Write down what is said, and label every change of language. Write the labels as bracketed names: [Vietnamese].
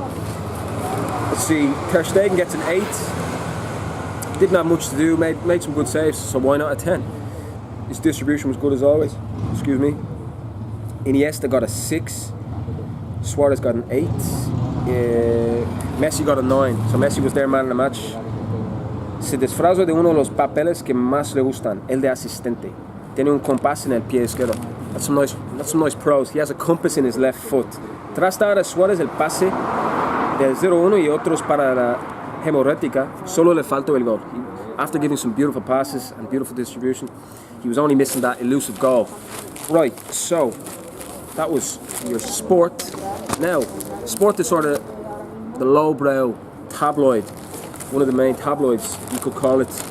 [English] Let's see, Ter Stegen gets an 8. Didn't have much to do, made some good saves, so why not a 10? His distribution was good as always. Excuse me. Iniesta got a 6. Suarez got an 8. Messi got a 9. So Messi was their man in the match. [Spanish] Se disfrazó de uno de los papeles que más le gustan, el de asistente. Tiene un compás en el pie izquierdo. [English] That's some nice prose. He has a compass in his left foot. [Spanish] Tras dar a Suarez el pase del 0-1 y otros para la hemorrágica, solo le faltó el gol. [English] After giving some beautiful passes and beautiful distribution, he was only missing that elusive goal. Right, so that was your Sport. Now, Sport is sort of the lowbrow tabloid, one of the main tabloids, you could call it.